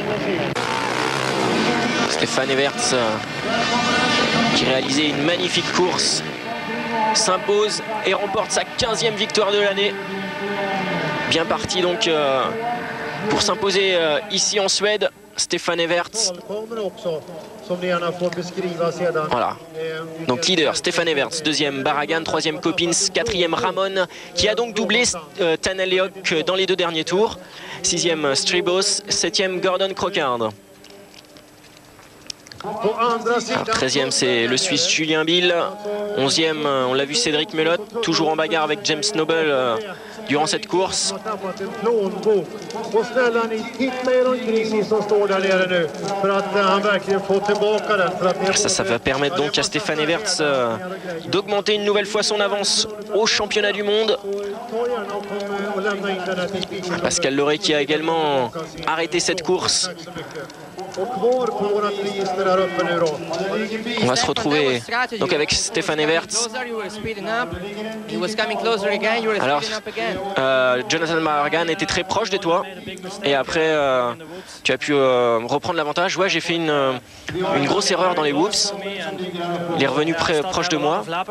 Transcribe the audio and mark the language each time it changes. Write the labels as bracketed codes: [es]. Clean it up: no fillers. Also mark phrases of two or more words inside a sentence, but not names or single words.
[fr] Stefan Everts qui réalisait une magnifique course s'impose et remporte sa 15e victoire de l'année. Bien parti donc pour s'imposer ici en Suède. Stefan Everts. [sv] kommer också, som ni gärna får beskriva sedan. [fr] Voilà. Donc leader, Stefan Everts. Deuxième, Barragan. Troisième, Coppins. Quatrième, Ramon, qui a donc doublé Tanaliok dans les 2 derniers tours. Sixième, Stribos. Septième, Gordon Crockard. [sv] På andra sidan, [fr] 13e, c'est le Suisse Julien Bill. 11e, on l'a vu, Cédric Melotte, toujours en bagarre avec James Noble durant cette course. [sv] har tappat en plånbok. Och snälla ni, titta er omkring ni som står där nere nu. För att han verkligen får tillbaka den. För att ni [fr] Ça va permettre donc à Stefan Everts d'augmenter une nouvelle fois son avance au championnat du monde. [sv] Ta gärna och kom och lämna in den här till bilen. [fr] Pascal Loré qui a également arrêté cette course. [sv] Tack så mycket. Och kvar på vårat register här uppe nu då. [fr] On va se retrouver donc avec Stefan Everts. Alors, Jonathan Barragan était très proche de toi et après tu as pu reprendre l'avantage. Ouais, j'ai fait une grosse erreur dans les whoops. Il est revenu proche de moi.